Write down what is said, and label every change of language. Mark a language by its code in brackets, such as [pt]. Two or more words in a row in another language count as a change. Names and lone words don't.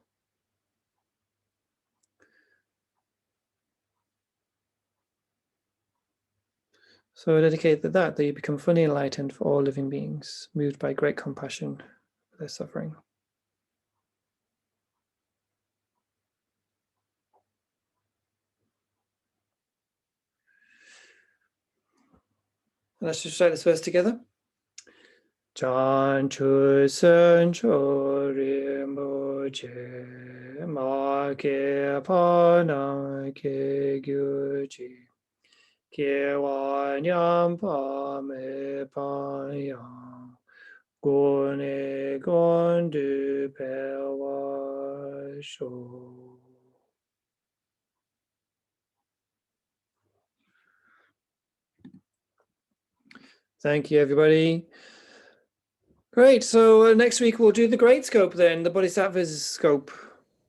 [en] So I dedicate that you become fully enlightened for all living beings, moved by great compassion for their suffering. Let's just recite this verse together. [bo] བྱང་ཆུབ་སེམས་མཆོག་རིན་པོ་ཆེ་མ་སྐྱེས་པ་རྣམས་སྐྱེ་གྱུར་ཅིག་སྐྱེས་པ་ཉམས་པ་མེད་པ་ཡང་གོང་ནས་གོང་དུ་འཕེལ་བར་ཤོག. [en] Thank you, everybody. Great. So next week we'll do the great scope then, the Bodhisattva's scope.